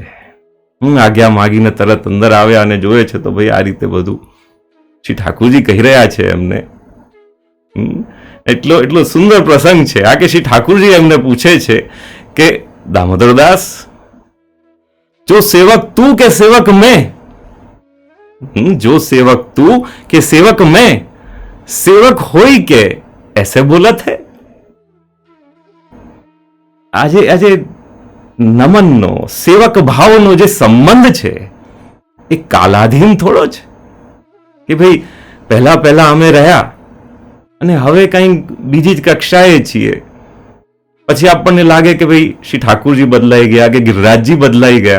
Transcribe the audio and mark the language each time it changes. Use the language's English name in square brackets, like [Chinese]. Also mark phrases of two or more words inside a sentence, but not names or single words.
[Gujarati] આજ્ઞા માગીને તરત અંદર આવ્યા અને જોયે છે તો ભાઈ આ રીતે બધું શ્રી ઠાકુરજી કહી રહ્યા છે એમને. એટલો સુંદર પ્રસંગ છે આ કે શ્રી ઠાકુરજી એમને પૂછે છે કે દામોદરદાસ, [Hindi] जो सेवक तू के सेवक मैं, जो सेवक तू के सेवक मैं, सेवक होई के ऐसे बोलत है. [Gujarati] આજે નમનનો સેવક ભાવનો જે સંબંધ છે એ કાલાધીન થોડો છે કે ભાઈ પહેલા અમે રહ્યા અને હવે કઈ બીજી જ કક્ષાએ છીએ, પછી આપણને લાગે કે ભાઈ શ્રી ઠાકુરજી બદલાઈ ગયા કે ગિરિરાજજી બદલાઈ ગયા.